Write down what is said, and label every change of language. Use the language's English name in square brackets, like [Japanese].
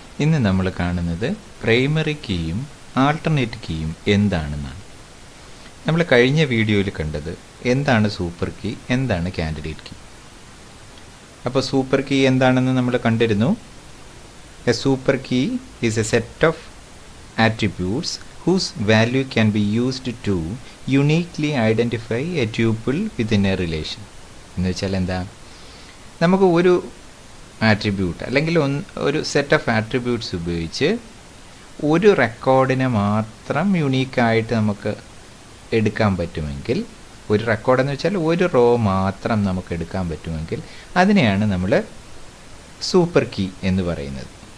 [Malayalam] ഇന്ന് നമ്മൾ കാണുന്നത് പ്രൈമറി കീയും ആൾട്ടർനേറ്റ് കീയും എന്താണെന്നാണ്. നമ്മൾ കഴിഞ്ഞ വീഡിയോയിൽ കണ്ടത് എന്താണ് സൂപ്പർ കീ, എന്താണ് കാൻഡിഡേറ്റ് കീ. അപ്പോൾ സൂപ്പർ കീ എന്താണെന്ന് നമ്മൾ കണ്ടിരുന്നു. [English] A super key is a set of attributes whose value can be used to uniquely identify a tuple within a relation. [Malayalam] എന്ന് വെച്ചാൽ എന്താ, നമുക്ക് ഒരു ആട്രിബ്യൂട്ട് അല്ലെങ്കിൽ ഒരു സെറ്റ് ഓഫ് ആട്രിബ്യൂട്ട്സ് ഉപയോഗിച്ച് ഒരു റെക്കോർഡിനെ മാത്രം യുണീക്കായിട്ട് നമുക്ക് എടുക്കാൻ പറ്റുമെങ്കിൽ, ഒരു റെക്കോർഡെന്ന് വെച്ചാൽ ഒരു റോ മാത്രം നമുക്ക് എടുക്കാൻ പറ്റുമെങ്കിൽ അതിനെയാണ് നമ്മൾ സൂപ്പർ കീ എന്ന് പറയുന്നത്.